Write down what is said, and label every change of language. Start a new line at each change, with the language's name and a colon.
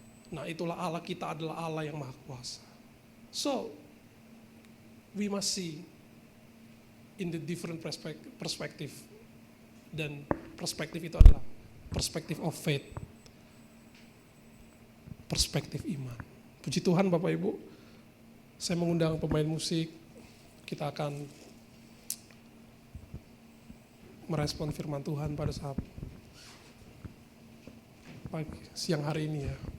Indonesian: Nah itulah Allah kita adalah Allah yang Maha Kuasa.
English: So, we must see in the different perspective.
Indonesian: Dan perspektif itu adalah perspektif
English: of faith.
Indonesian: Perspektif iman. Puji Tuhan Bapak Ibu, saya mengundang pemain musik, kita akan merespon firman Tuhan pada saat siang hari ini ya.